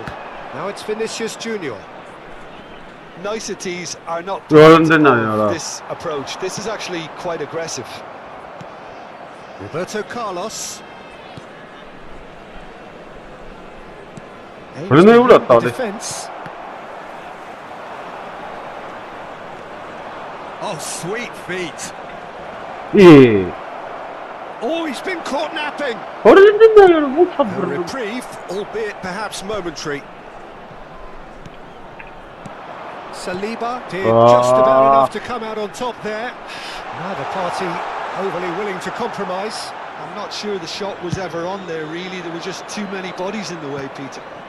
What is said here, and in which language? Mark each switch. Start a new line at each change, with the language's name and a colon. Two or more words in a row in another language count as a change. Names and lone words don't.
English: Now it's Vinicius Junior. Niceties are not Jordan part
Turkish: deniyor.
English: of this approach. This is actually quite aggressive. Roberto Carlos. Aims
Turkish: Bunu
English: to
Turkish: ne
English: win the
Turkish: uğrattı abi?
English: defence. Oh, sweet feet.
Turkish: İyi.
English: Oh, he's been caught napping.
Turkish: Ora dinliyorum. Bu
English: A
Turkish: sabır.
English: reprieve, albeit perhaps momentary. Saliba did just about enough to come out on top there. Neither party overly willing to compromise. I'm not sure the shot was ever on there, really. There were just too many bodies in the way, Peter.